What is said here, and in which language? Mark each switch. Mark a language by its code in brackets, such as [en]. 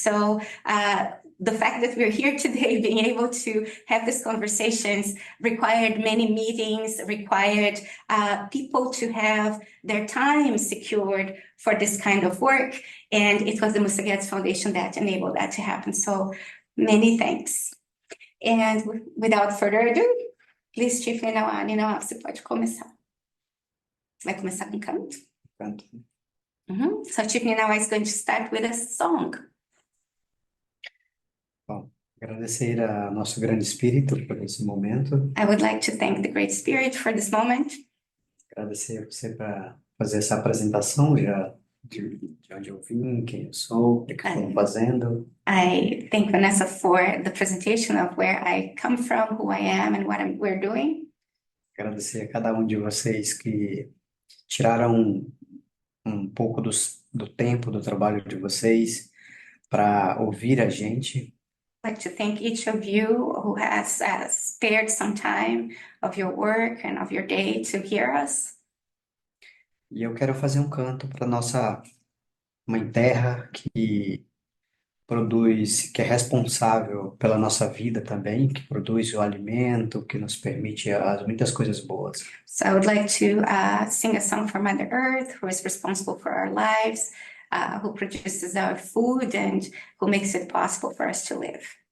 [en] So the fact that we're here today, being able to have these conversations required many meetings, required people to have their time secured for this kind of work. And it was the Musagestes Foundation that enabled that to happen. So many thanks. And without further ado, please, Chief Ninawa, [pt] você pode começar. Vai começar com canto? Canto. [en] So Chief Ninawa is going to start with a song. [pt] Bom, agradecer a nosso grande espírito por esse momento. [en] I would like to thank the Great Spirit for this moment. [pt] Agradecer a você para fazer essa apresentação já de onde eu vim, quem eu sou, o que estou fazendo. [en] I thank Vanessa for the presentation of where I come from, who I am, and what we're doing. [pt] Agradecer a cada um de vocês que tiraram um pouco do tempo do trabalho de vocês para ouvir a gente. [en] I'd like to thank each of you who has spared some time of your work and of your day to hear us. [pt] E eu quero fazer um canto para nossa Mãe Terra, que produz, que é responsável pela nossa vida também, que produz o alimento, que nos permite muitas coisas boas. [en] So I would like to sing a song for Mother Earth, who is responsible for our lives, who produces our food and who makes it possible for us to live.